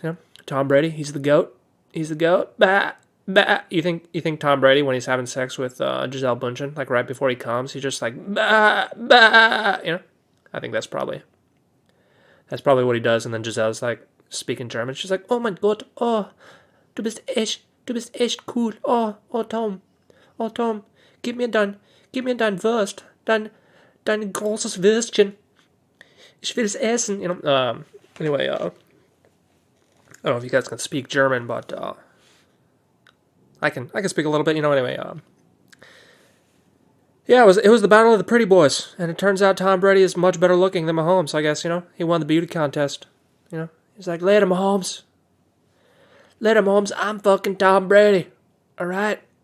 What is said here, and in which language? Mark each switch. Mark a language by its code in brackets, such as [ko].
[en] You know, Tom Brady, he's the GOAT. He's the GOAT. Bah, bah. You think Tom Brady, when he's having sex with Gisele Bündchen, like right before he comes, he's just like bah, bah, you know? I think that's probably what he does. And then Giselle's like speaking German. [de] She's like, oh mein Gott, oh, du bist echt cool. Oh Tom, gib mir dein Wurst, dein großes Würstchen. Ich will es essen. [en] You know. Anyway, I don't know if you guys can speak German, but I can speak a little bit. You know. Anyway, yeah, it was the battle of the pretty boys, and it turns out Tom Brady is much better looking than Mahomes. I guess, you know, he won the beauty contest. You know, he's like, later Mahomes, I'm fucking Tom Brady. All right.